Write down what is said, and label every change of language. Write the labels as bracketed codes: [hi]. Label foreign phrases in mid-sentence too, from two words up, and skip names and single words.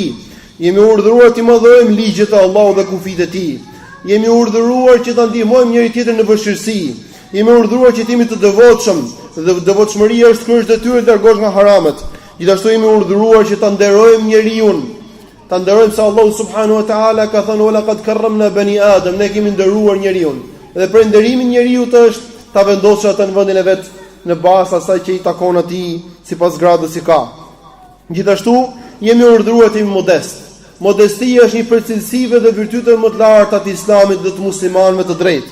[sq] Jemi urdhëruar të madhërojmë ligjet e Allahut dhe kufijtë e tij. Jemi urdhëruar që ta ndihmojmë njëri tjetrin në vështirësi. Jemi urdhëruar që të jemi të devotshëm, dhe devotshmëria është kryes detyrë të largosh nga haramet. Gjithashtu jemi urdhëruar që ta nderojmë njeriu. Ta nderojmë se Allahu [ar] سبحانه وتعالى [sq] ka thënë [ar] ولقد كرمنا بني آدم, [sq] ne kemi nderuar njeriu. Dhe për nderimin e njeriu është ta vendosë atë në vendin e vet në bazë asaj që i takon atij sipas gradës që ka. Gjithashtu jemi urdhëruar të jemi modest. Modestia është një prej cilësive dhe virtyteve më të larta të Islamit dhe të muslimanëve të drejtë.